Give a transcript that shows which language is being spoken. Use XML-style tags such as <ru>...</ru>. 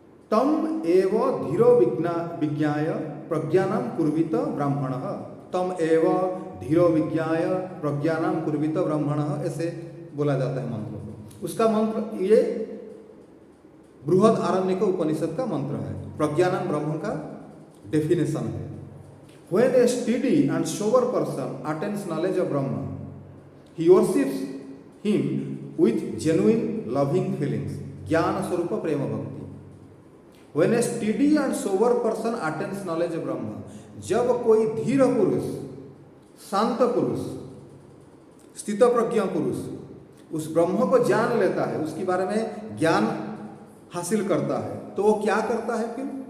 <sa>तम एव धीरो विज्ञाय प्रज्ञानम कुर्वित ब्राह्मणः, तम एव धीरो विज्ञाय प्रज्ञानम कुर्वित ब्राह्मणः,</sa> <hi>ऐसे बोला जाता है मंत्र को। उसका मंत्र ये बृहद आरण्यक उपनिषद का मंत्र है, प्रज्ञानम ब्रह्म का डेफिनेशन है।</hi> <en>When a steady and sober person attains knowledge of Brahma, he worships him with genuine loving feelings,</en> <hi>ज्ञान स्वरूप प्रेम भक्ति।</hi> <en>When a steady and sober person attains knowledge of Brahma,</en> <hi>जब कोई धीर पुरुष, शांत पुरुष, स्थित प्रज्ञ पुरुष उस ब्रह्म को जान लेता है, उसके बारे में ज्ञान हासिल करता है, तो वो क्या करता है फिर?</hi>